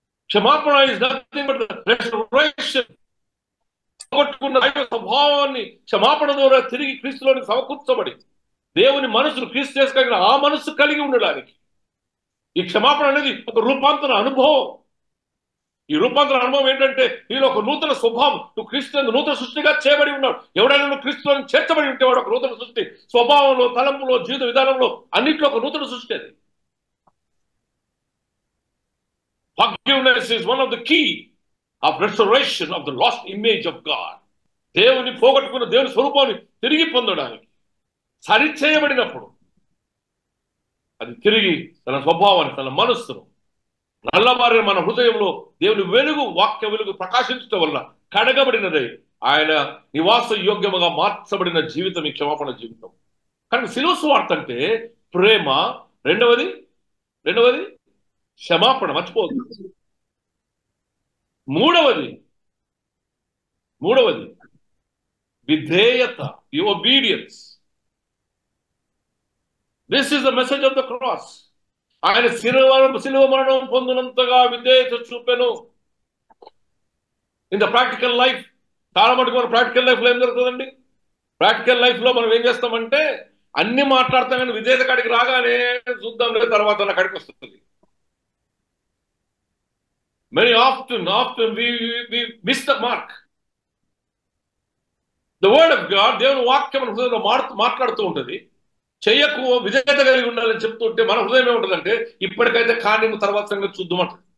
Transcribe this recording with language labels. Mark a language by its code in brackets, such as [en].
[te] క్షమాపణ [en] Is nothing but restoration. [te] పోగొట్టుకున్న దైవ స్వభావాన్ని క్షమాపణ ద్వారా తిరిగి క్రీస్తులోని సమకూర్చబడి దేవుని మనసును క్రీస్తు చేసుకోగలిగిన ఆ మనస్సు కలిగి ఉండడానికి ఈ క్షమాపణ అనేది ఒక రూపాంతర అనుభవం. ఈ రూపాంతర అనుభవం ఏంటంటే, నీలో ఒక నూతన స్వభావం, నువ్వు క్రీస్తు నూతన సృష్టిగా చేయబడి ఉన్నాడు. ఎవడైనా నువ్వు క్రీస్తులోని చేర్చబడి ఉంటే వాడు ఒక నూతన సృష్టి. స్వభావంలో, తలంపులో, జీవిత విధానంలో అన్నింటిలో ఒక నూతన సృష్టి అది. [en] Forgiveness is one of the key of restoration of the lost image of God. [te] దేవుని పోగొట్టుకున్న దేవుని స్వరూపాన్ని తిరిగి పొందడానికి, సరిచేయబడినప్పుడు అది తిరిగి తన స్వభావాన్ని, తన మనస్సును, నల్లబారిన మన హృదయంలో దేవుని వెలుగు, వాక్య వెలుగు ప్రకాశించడం వల్ల కడగబడినదై ఆయన నివాస యోగ్యముగా మార్చబడిన జీవితం ఈ క్షమాపణ జీవితం. కానీ శిలువ సువార్త అంటే ప్రేమ, రెండవది క్షమాపణ, మర్చిపోవద్దు. మూడవది విధేయత, [en] The obedience. This is the message of the cross. [te] ఆయన శిలువ మరణం పొందినంతగా విధేయత చూపెను. [en] in the practical life, [te] చాలా మటుకు మన ప్రాక్టికల్ లైఫ్ లో ఏం జరుగుతుందండి? ప్రాక్టికల్ లైఫ్ లో మనం ఏం చేస్తామంటే అన్ని మాట్లాడతాం, కానీ విధేయత కాడికి రాగానే చూద్దాం లేదు, తర్వాత నా కాడికి వస్తుంది. [en] Very often we miss the mark. The word of God, [te] దేవుని వాక్యం మన హృదయంలో మాట్లాడుతూ ఉంటుంది. చెయ్యకు, విధేయత కలిగి ఉండాలని చెప్తూ ఉంటే మన హృదయం ఏముంటుందంటే, ఇప్పటికైతే కానీ తర్వాత సంగతి చూద్దామంట.